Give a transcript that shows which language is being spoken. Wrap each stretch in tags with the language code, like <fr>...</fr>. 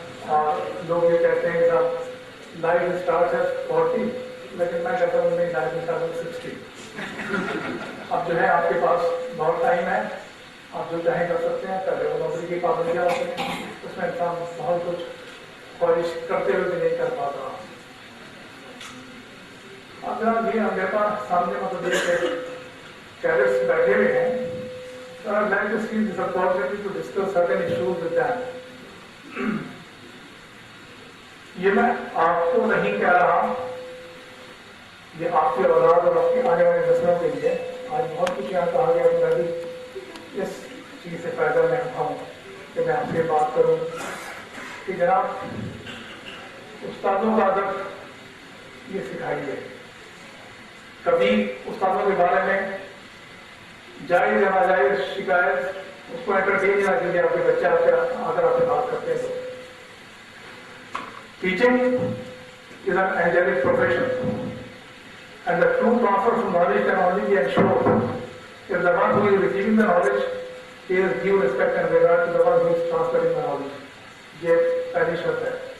<hi>और लोग ये कहते हैं साहब लाइफ स्टार्ट है 40, लेकिन मैं कहता हूँ नहीं, लाइफ स्टार्ट है 60। अब जो है आपके पास बहुत टाइम है, आप जो चाहें कर सकते हैं। पहले वो नौकरी की पाबंदियाँ होती हैं, उसमें इंसान बहुत कुछ ख्वाहिश करते हुए भी नहीं कर पाता। अब जनाब ये मेरे पास सामने मतलब ये कैडेट्स बैठे हुए हैं,</hi> <en>so I'd like to seize this opportunity to discuss certain issues with them.</en> <hi>ये मैं आपको नहीं कह रहा, ये आपके औलाद और आपकी आने वाली नस्लों के लिए। आज बहुत कुछ यहाँ कहा गया, मैं भी इस चीज़ से फायदा मैं उठाऊँ कि मैं आपसे बात करूँ कि जनाब उस्तादों का अदब ये सिखाइए। कभी उस्तादों के बारे में जायज़ या नाजायज़ शिकायत उसको एंटरटेन ना कीजिए। आपके बच्चे आपसे आकर आपसे बात करते हैं।</hi> <en>Teaching is an angelic profession, and the true transfer of knowledge can only be ensured if the one who is receiving the knowledge pays due respect and regard to the one who is transferring the knowledge.</en> <hi>ये पहली शर्त है।</hi>